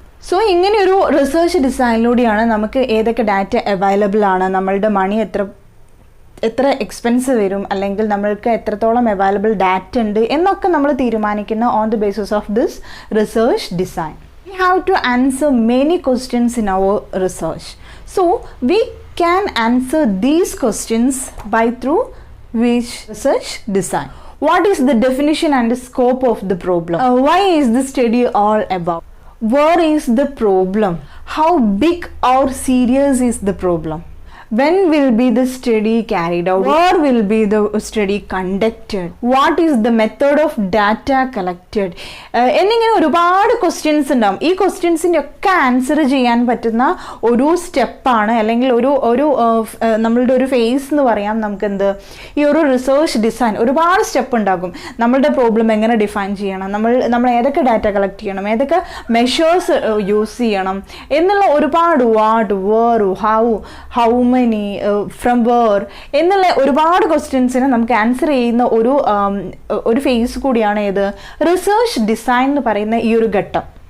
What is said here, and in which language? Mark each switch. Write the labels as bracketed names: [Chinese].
[Malayalam] So ഇങ്ങനെയൊരു research ഡിസൈനിലൂടെയാണ് നമുക്ക് ഏതൊക്കെ ഡാറ്റ അവൈലബിൾ ആണ്, നമ്മളുടെ മണി എത്ര എക്സ്പെൻസ് വരും, അല്ലെങ്കിൽ നമ്മൾക്ക് എത്രത്തോളം അവൈലബിൾ ഡാറ്റ ഉണ്ട് എന്നൊക്കെ നമ്മൾ തീരുമാനിക്കുന്ന [English] On the basis of this research design. We have to answer many questions in our research. So we can answer these questions by through which research design. What is the definition and the scope of the problem? Why is the study all about? Where is the problem? How big or serious is the problem? When will be the study carried out? Where will be the study conducted? What is the method of data collected? [Malayalam] എന്നിങ്ങനെ ഒരുപാട് questions ഉണ്ടാവും. ഈ ക്വസ്റ്റ്യൻസിൻ്റെ ഒക്കെ answer ചെയ്യാൻ പറ്റുന്ന ഒരു സ്റ്റെപ്പാണ്, അല്ലെങ്കിൽ ഒരു നമ്മളുടെ ഒരു ഫേസ് എന്ന് പറയാം നമുക്കെന്ത്? ഈ ഒരു റിസർച്ച് ഡിസൈൻ. ഒരുപാട് സ്റ്റെപ്പ് ഉണ്ടാകും. നമ്മളുടെ പ്രോബ്ലം എങ്ങനെ ഡിഫൈൻ ചെയ്യണം, നമ്മൾ ഏതൊക്കെ ഡാറ്റ കളക്ട് ചെയ്യണം, ഏതൊക്കെ മെഷേഴ്സ് യൂസ് ചെയ്യണം എന്നുള്ള ഒരുപാട് [English] what, where, how many, from where [Malayalam] എന്നുള്ള ഒരുപാട് ക്വസ്റ്റ്യൻസിന് നമുക്ക് ആൻസർ ചെയ്യുന്ന ഒരു ഫേസ് കൂടിയാണ് ഏത്? റിസർച്ച് ഡിസൈൻ എന്ന് പറയുന്ന ഈ ഒരു ഘട്ടം.